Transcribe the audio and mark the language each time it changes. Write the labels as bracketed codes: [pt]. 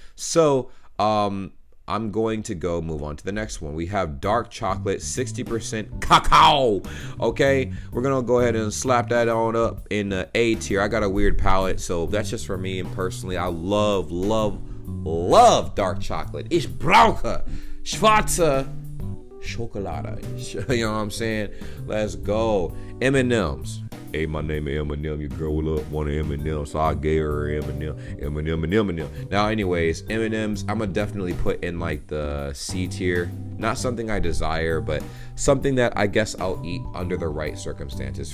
[en] So I'm going to move on to the next one. We have dark chocolate, 60% cacao. Okay, we're going to go ahead and slap that on up in the A tier. I got a weird palate, so that's just for me, and personally, I love dark chocolate. [de] Ich brauche schwarze Schokolade. [en] You know what I'm saying? Let's go. M&M's. Hey, my name is Eminem. Your girl will up one M&M, so I gave her M&M. Now, anyways, M&M's, I'm gonna definitely put in like the C tier. Not something I desire, but something that I guess I'll eat under the right circumstances.